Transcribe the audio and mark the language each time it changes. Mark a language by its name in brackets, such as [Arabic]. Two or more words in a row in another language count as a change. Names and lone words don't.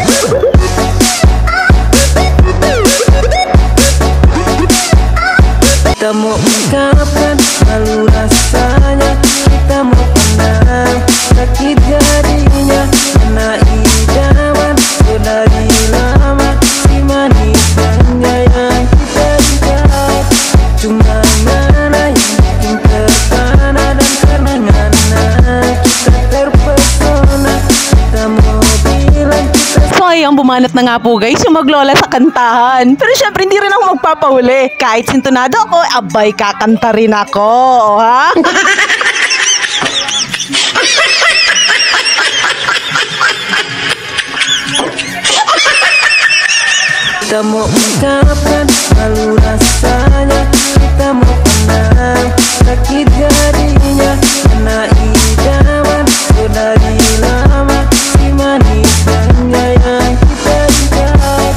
[Manado Malay] Kita mau ungkapkan malu rasanya, kita mau tenang sakit jadinya, karena idaman dari lama si manis manja yang kita ingat. Cuma mana yang bikin terpana, dan karena ngana kita terpesona. Kita mau bilang kita. Sayang, [Filipino] bumanat na nga po guys yung maglola sa kantahan. Pero syempre hindi rin ako magpapahuli. Kahit sintonado ako, abay kakanta rin ako. Ha? [Manado Malay] Kita mau ungkapkan malu rasanya, kita mau tenang sakit jadinya, karena idaman dari lama si manis manja yang kita ingat.